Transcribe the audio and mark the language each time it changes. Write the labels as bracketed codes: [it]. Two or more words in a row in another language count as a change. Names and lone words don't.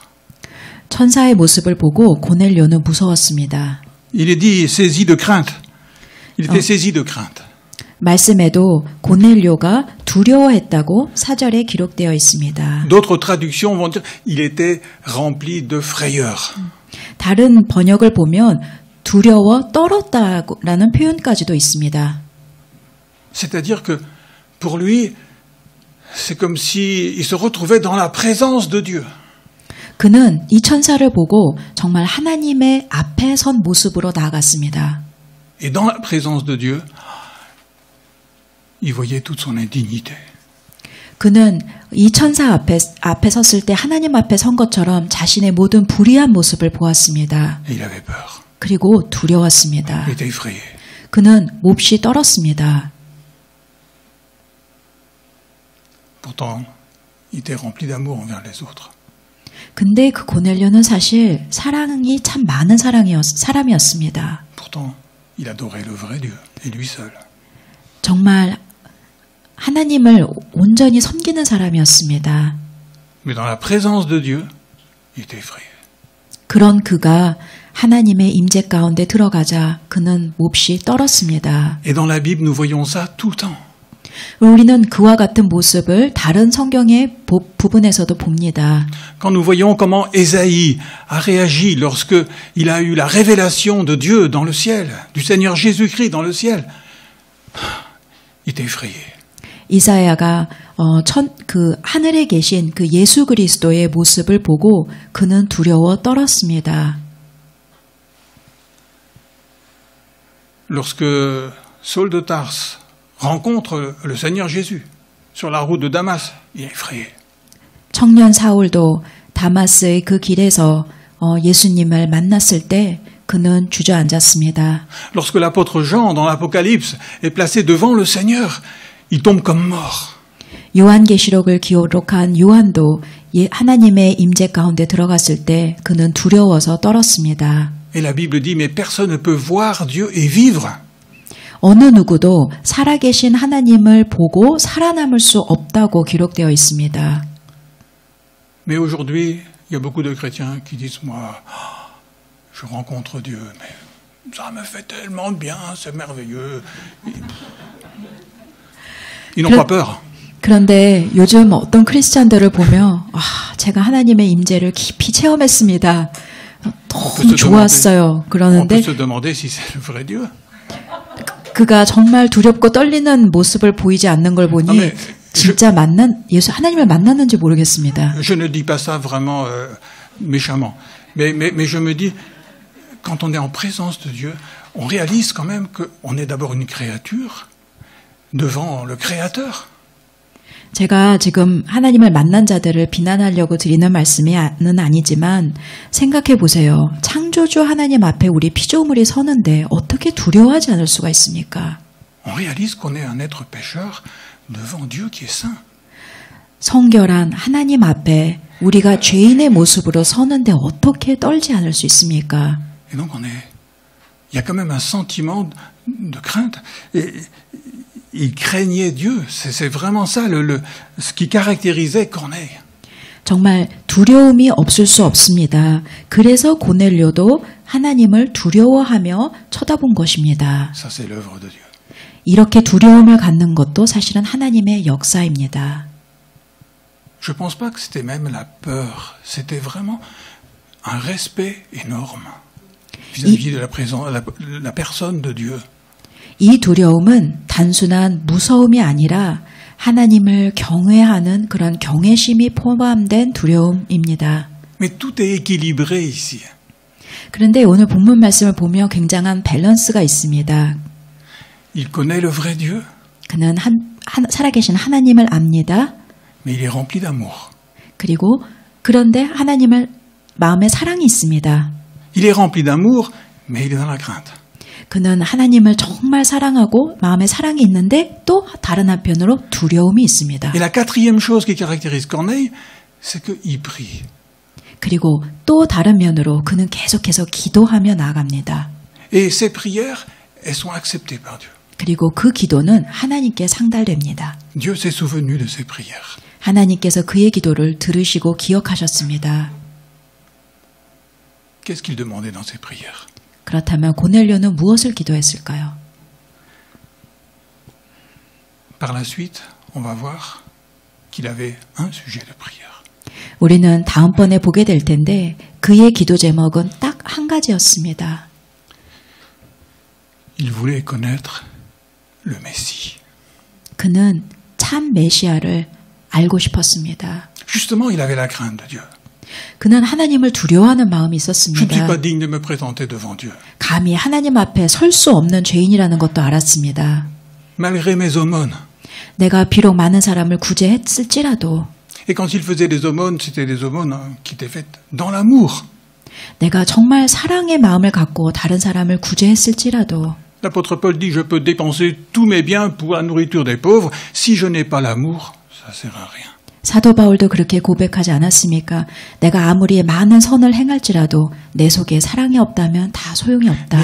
[ko] 천사의 모습을 보고 고넬료는 무서웠습니다. [fr] Il est dit saisi de crainte. Il était saisi de crainte. [ko] 말씀에도 고넬료가 두려워했다고 사절에 기록되어 있습니다. [fr] D'autres traductions vont dire il était rempli de frayeur. [ko] 다른 번역을 보면 두려워 떨었다라는 표현까지도 있습니다. [fr] C'est-à-dire que pour lui, c'est comme s'il se retrouvait dans la présence de Dieu. [ko] 그는 이 천사를 보고 정말 하나님의 앞에 선 모습으로 나아갔습니다. [fr] Et dans la présence de Dieu, il voyait toute son indignité. [ko] 그는 이 천사 앞에 섰을 때 하나님 앞에 선 것처럼 자신의 모든 불의한 모습을 보았습니다. [fr] Et il avait peur. [ko] 그리고 두려웠습니다. [fr] Il était effrayé. [ko] 그는 몹시 떨었습니다. [fr] Pourtant, il était rempli d'amour envers les autres. [ko] 근데 그 고넬료는 사실 사랑이 참 많은 사람이었습니다. [fr] Pourtant, il adorait le vrai Dieu, et lui seul. [ko] 정말 하나님을 온전히 섬기는 사람이었습니다. [fr] Mais dans la présence de Dieu, il était effrayé. [ko] 그런 그가 하나님의 임재 가운데 들어가자 그는 몹시 떨었습니다. [fr] Et dans la Bible, nous voyons ça tout le temps. [ko] 우리는 그와 같은 모습을 다른 성경의 부분에서도 봅니다. [fr] Quand nous voyons comment Ésaïe a réagi lorsque il a eu la révélation de Dieu dans le ciel, du Seigneur Jésus-Christ dans le ciel, il était effrayé. [ko] 이사야가 그 하늘에 계신 그 예수 그리스도의 모습을 보고 그는 두려워 떨었습니다. [fr] Lorsque Saul de Tarse rencontre le Seigneur Jésus sur la route de Damas, il est effrayé. [ko] 청년 사울도 다마스의 그 길에서 예수님을 만났을 때 그는 주저앉았습니다. [fr] Lorsque l'apôtre Jean, dans l'Apocalypse, est placé devant le Seigneur, il tombe comme mort. [ko] 요한계시록을 기록한 요한도 하나님의 임재 가운데 들어갔을 때 그는 두려워서 떨었습니다. [fr] Et la Bible dit, mais personne ne peut voir Dieu et vivre. [ko] 어느 누구도 살아계신 하나님을 보고 살아남을 수 없다고 기록되어 있습니다. [fr] Mais aujourd'hui, il y a beaucoup de chrétiens qui disent, moi, je rencontre Dieu, mais ça me fait tellement bien, c'est merveilleux. Ils n'ont pas peur. [ko] 그런데 요즘 어떤 크리스찬들을 보면 제가 하나님의 임재를 깊이 체험했습니다. 너무 좋았어요. 그러는데 [fr] On peut se demander si c'est le vrai Dieu. [ko] 그가 정말 두렵고 떨리는 모습을 보이지 않는 걸 보니 진짜 예수 하나님을 만났는지 모르겠습니다. [fr] Je ne dis pas ça vraiment méchamment, mais je me dis, quand on est en présence de Dieu, on réalise quand même qu'on est d'abord une créature devant le Créateur. [ko] 제가 지금 하나님을 만난 자들을 비난하려고 드리는 말씀은 아니지만 생각해 보세요. 창조주 하나님 앞에 우리 피조물이 서는데 어떻게 두려워하지 않을 수가 있습니까? [fr] On réalise qu'on est un être pécheur devant Dieu qui est saint. [ko] 성결한 하나님 앞에 우리가 죄인의 모습으로 서는데 어떻게 떨지 않을 수 있습니까? [fr] Et donc il y a quand même un sentiment de crainte. Et il craignait Dieu. C'est vraiment ça ce qui caractérisait Corneille. [ko] 정말 두려움이 없을 수 없습니다. 그래서 고넬료도 하나님을 두려워하며 쳐다본 것입니다. [fr] Ça, c'est l'œuvre de Dieu. [ko] 이렇게 두려움을 갖는 것도 사실은 하나님의 역사입니다. [fr] Je pense pas que c'était même la peur. C'était vraiment un respect énorme vis-à-vis de la personne de Dieu. [ko] 이 두려움은 단순한 무서움이 아니라 하나님을 경외하는 그런 경외심이 포함된 두려움입니다. [fr] Mais tout est équilibré ici. [ko] 그런데 오늘 본문 말씀을 보면 굉장한 밸런스가 있습니다. [fr] Il connaît le vrai Dieu. [ko] 그는 살아계신 하나님을 압니다. [fr] Mais il est rempli d'amour. [ko] 그런데 하나님을 마음에 사랑이 있습니다. [fr] Il est rempli d'amour, mais il est dans la crainte. [ko] 그는 하나님을 정말 사랑하고 마음에 사랑이 있는데 또 다른 한편으로 두려움이 있습니다. [fr] Et la quatrième chose qui caractérise Corneille, c'est qu'il prie. [ko] 그리고 또 다른 면으로 그는 계속해서 기도하며 나아갑니다. [fr] Et ses prières, elles sont acceptées par Dieu. [ko] 그리고 그 기도는 하나님께 상달됩니다. [fr] Dieu s'est souvenu de ses prières. [ko] 하나님께서 그의 기도를 들으시고 기억하셨습니다. [fr] Qu'est-ce qu'il demandait dans ses prières? [ko] 그렇다면 고넬료는 무엇을 기도했을까요? [fr] Par la suite, on va voir qu'il avait un sujet de prière. [ko] 우리는 다음번에 보게 될 텐데 그의 기도 제목은 딱 한 가지였습니다. [fr] Il voulait connaître le Messie. [ko] 그는 참 메시아를 알고 싶었습니다. [fr] Justement, il avait la crainte de Dieu. [ko] 그는 하나님을 두려워하는 마음이 [fr] Je ne suis [ko] 있었습니다. [fr] pas digne de me présenter devant Dieu. [ko] 감히 하나님 앞에 설 수 없는 죄인이라는 것도 알았습니다. [fr] Malgré mes aumônes. [ko] 내가 비록 많은 사람을 구제했을지라도 [fr] Et quand il faisait des aumônes, c'était des aumônes qui étaient faites dans l'amour. [ko] 내가 정말 사랑의 마음을 갖고 다른 사람을 구제했을지라도 [fr] L'apôtre Paul dit, je peux dépenser tous mes biens pour la nourriture des pauvres. Si je n'ai pas l'amour, ça sert à rien. [ko] 사도 바울도 그렇게 고백하지 않았습니까? 내가 아무리 많은 선을 행할지라도 내 속에 사랑이 없다면 다 소용이 없다.